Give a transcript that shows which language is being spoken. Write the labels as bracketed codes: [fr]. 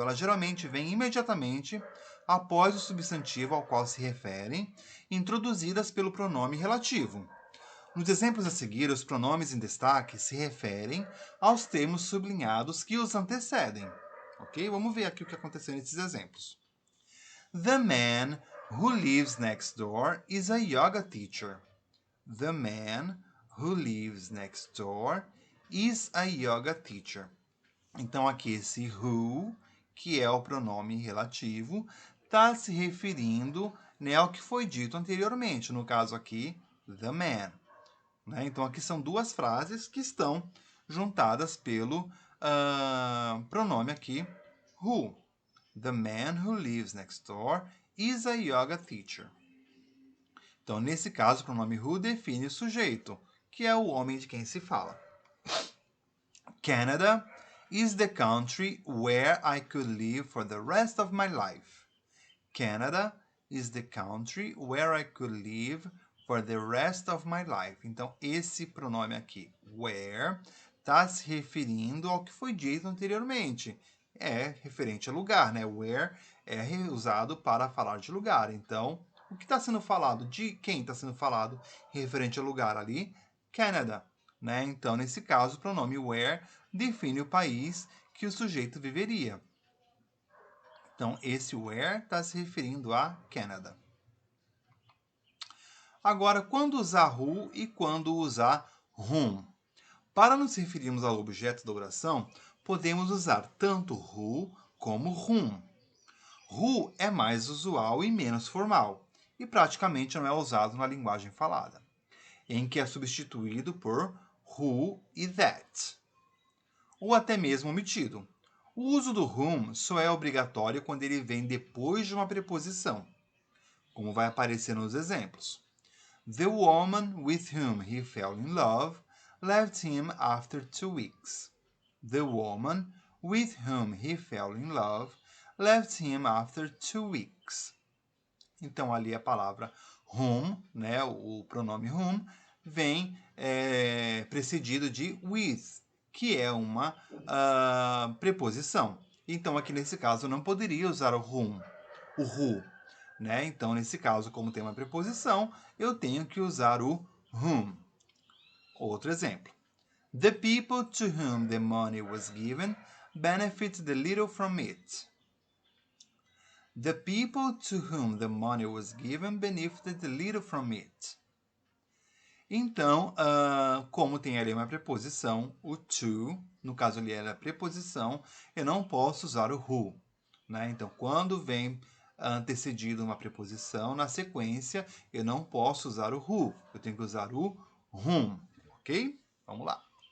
[pt] Elas geralmente vêm imediatamente após o substantivo ao qual se referem, introduzidas pelo pronome relativo. Nos exemplos a seguir, os pronomes em destaque se referem aos termos sublinhados que os antecedem. Ok? Vamos ver aqui o que aconteceu nesses exemplos. [en] The man who lives next door is a yoga teacher. The man who lives next door is a yoga teacher. [pt] Então, aqui esse who, que é o pronome relativo, está se referindo, né, ao que foi dito anteriormente. No caso aqui, the man. Né? Então, aqui são duas frases que estão juntadas pelo pronome aqui, who. [en] The man who lives next door is a yoga teacher. [pt] Então, nesse caso, o pronome who define o sujeito, que é o homem de quem se fala. [en] Canada is the country where I could live for the rest of my life. Canada is the country where I could live for the rest of my life. [pt] Então, esse pronome aqui, where, está se referindo ao que foi dito anteriormente. É referente a lugar, né? Where é usado para falar de lugar. Então, o que está sendo falado? De quem está sendo falado referente a lugar ali? Canada. Né? Então, nesse caso, o pronome where define o país que o sujeito viveria. Então, esse where está se referindo a Canada. Agora, quando usar who e quando usar whom? Para nos referirmos ao objeto da oração, podemos usar tanto who como whom. Who é mais usual e menos formal, e praticamente não é usado na linguagem falada, em que é substituído por who e that, ou até mesmo omitido. O uso do whom só é obrigatório quando ele vem depois de uma preposição, como vai aparecer nos exemplos. [en] The woman with whom he fell in love left him after 2 weeks. The woman with whom he fell in love left him after 2 weeks. [pt] Então, ali a palavra whom, né, o pronome whom, vem precedido de with, que é uma preposição. Então, aqui nesse caso, eu não poderia usar o whom, o who. Né? Então, nesse caso, como tem uma preposição, eu tenho que usar o whom. Outro exemplo. [en] The people to whom the money was given benefited little from it. The people to whom the money was given benefited little from it. [pt] Então, como tem ali uma preposição, o to, no caso ali era a preposição, eu não posso usar o who. Né? Então, quando vem antecedido uma preposição, na sequência, eu não posso usar o who. Eu tenho que usar o whom. Ok? Vamos lá.